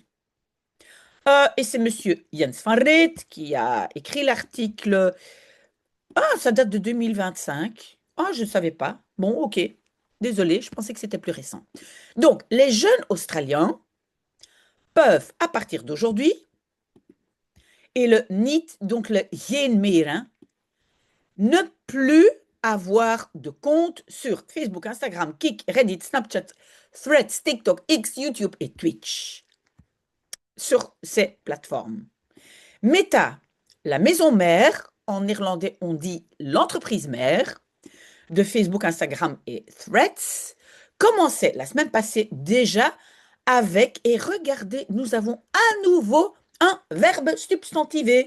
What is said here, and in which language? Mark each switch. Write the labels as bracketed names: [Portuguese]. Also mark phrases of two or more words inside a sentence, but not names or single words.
[French] Et c'est monsieur Jens van Reet qui a écrit l'article. Ah, ça date de 2025. Ah, je ne savais pas. Bon, ok. Désolé, je pensais que c'était plus récent. Donc, les jeunes Australiens peuvent, à partir d'aujourd'hui, et le niet, donc le [Dutch] geen meer, [French] hein, ne plus avoir de compte sur Facebook, Instagram, Kik, Reddit, Snapchat, Threads, TikTok, X, YouTube et Twitch. Sur ces plateformes. Meta, la maison mère, en néerlandais on dit l'entreprise mère, de Facebook, Instagram et Threads, commençait la semaine passée déjà avec, et regardez, nous avons à nouveau un verbe substantivé.